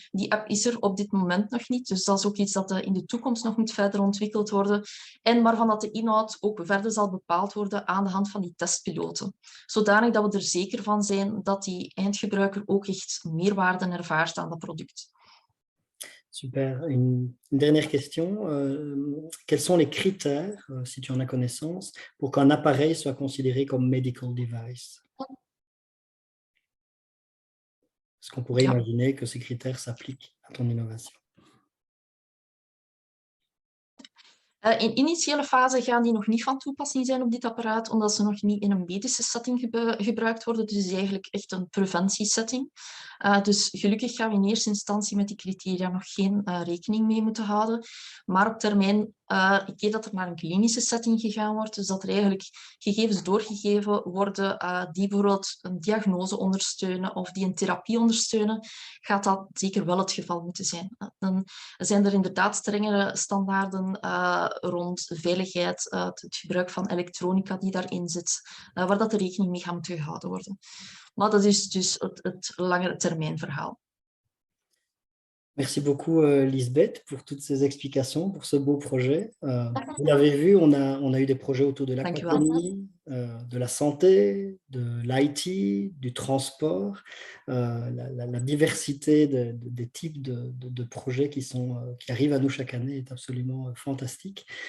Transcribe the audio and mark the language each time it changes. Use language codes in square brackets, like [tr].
[nl] Die app is er op dit moment nog niet, dus dat is ook iets dat in de toekomst nog moet verder ontwikkeld worden en waarvan dat de inhoud ook verder zal bepaald worden aan de hand van die testpiloten. Zodanig dat we er zeker van zijn dat die eindgebruiker ook echt meerwaarde ervaart aan dat product. [fr] Super. Une dernière question. Quels sont les critères, si tu en as connaissance, pour qu'un appareil soit considéré comme medical device? Est-ce qu'on pourrait imaginer que ces critères s'appliquent à ton innovation? [nl] In initiële fase gaan die nog niet van toepassing zijn op dit apparaat, omdat ze nog niet in een medische setting gebruikt worden. Dus het is eigenlijk echt een preventiesetting. Dus gelukkig gaan we in eerste instantie met die criteria nog geen rekening mee moeten houden. Maar op termijn, ik weet dat er naar een klinische setting gegaan wordt, dus dat er eigenlijk gegevens doorgegeven worden die bijvoorbeeld een diagnose ondersteunen of die een therapie ondersteunen, gaat dat zeker wel het geval moeten zijn. Dan zijn er inderdaad strengere standaarden rond de veiligheid, het gebruik van elektronica die daarin zit, waar dat er rekening mee gaat moeten gehouden worden. Maar dat is dus het langere termijn verhaal. [fr] Merci beaucoup, Lisbeth, pour toutes ces explications, pour ce beau projet. Vous l'avez vu, on a eu des projets autour de [nl] Dankjewel. [fr] l'aquaponie, de la santé, de l'IT, du transport, la diversité des types de projets qui arrivent à nous chaque année est absolument fantastique.